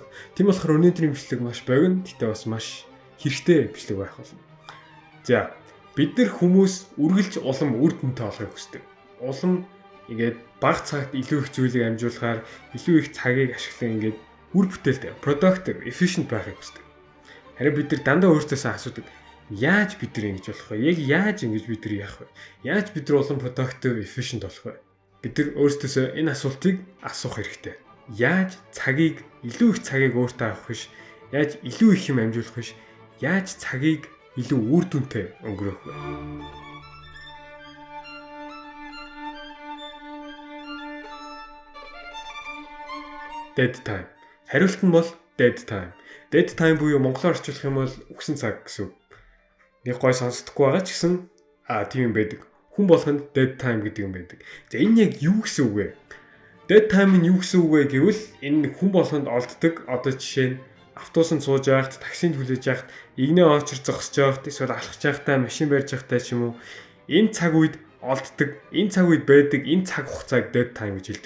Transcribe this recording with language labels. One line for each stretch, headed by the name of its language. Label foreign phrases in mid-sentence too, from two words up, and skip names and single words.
Mongolian: Тийм болохоор өнөөдрийн бичлэг маш богино, гэтээ бас маш хэрэгтэй бичлэг байх болно. За, бид нар хүмүүс үргэлж улам үр дүнтэй болохыг хүсдэг. Улам ингээд бага цагт илүү их зүйлийг амжуулахаар илүү их цагийг ашиглан ингээд үр бүтээлтэй,
English: productive, efficient
Mongolian: байхыг хүсдэг. Харин бид нар дандаа өөрсдөөсөө асуудаг. Яаж бид нар ингэж болох вэ? Яг яаж ингэж бид нар яах вэ? Яаж бид нар улам
English: productive, efficient
Mongolian: болох вэ? Бид нар өөрсдөөсөө энэ асуултыг асуух хэрэгтэй. Яаж цагийг илүү их цагийг өөртөө авах вэ? Яаж илүү их юм амжуулах вэ? Яаж цагийг илүү үр дүнтэй өнгөрөөх вэ?
English: Dead time.
Mongolian: Хариулт нь бол
English: dead time. Dead time
Mongolian: буюу монголоор орчуулах юм бол үхсэн цаг гэсэн үг. Нэг гой сонсдоггүй байгаа ч гэсэн тийм юм байдаг. Хүн болгонд
English: dead time
Mongolian: гэдэг юм байдаг. За энэ яг юу гэсэн үг вэ?
English: Dead time
Mongolian: нь юу гэсэн үг вэ гэвэл энэ хүн болгонд олддог. Одоо жишээ нь автобусанд сууж байхад, таксинд хүлээж байхад, игнээ очир зогсож байхад, эсвэл алхаж байхдаа, машин барьж байхдаа ч юм уу энэ цаг үед олддог, энэ цаг үед байдаг, энэ цаг хугацааг
English: dead time
Mongolian: гэж хэлдэг.